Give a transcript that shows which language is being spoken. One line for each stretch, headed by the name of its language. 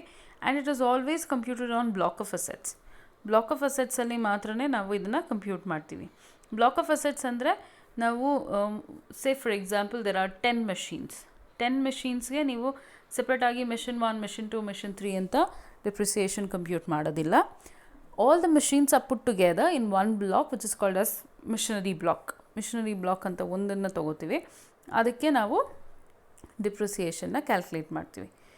English: and it is always computed on block of ಅಸೆಟ್ಸಲ್ಲಿ
Kannada: ಮಾತ್ರ ನಾವು ಇದನ್ನು ಕಂಪ್ಯೂಟ್ ಮಾಡ್ತೀವಿ. ಬ್ಲಾಕ್ ಆಫ್ ಅಸೆಟ್ಸ್ ಅಂದರೆ ನಾವು
English: say for example there are 10
Kannada: ಮೆಷಿನ್ಸ್ಗೆ ನೀವು ಸೆಪ್ರೇಟಾಗಿ ಮೆಷಿನ್ 1, ಮೆಷಿನ್ 2, ಮೆಷಿನ್ 3 ಅಂತ ಡಿಪ್ರಿಸಿಯೇಷನ್ ಕಂಪ್ಯೂಟ್ ಮಾಡೋದಿಲ್ಲ.
English: All the machines are put together in one block which is called as machinery block
Kannada: ಅಂತ ಒಂದನ್ನು ತಗೋತೀವಿ. ಅದಕ್ಕೆ ನಾವು ಡಿಪ್ರಿಸಿಯೇಷನ್ನ ಕ್ಯಾಲ್ಕುಲೇಟ್ ಮಾಡ್ತೀವಿ.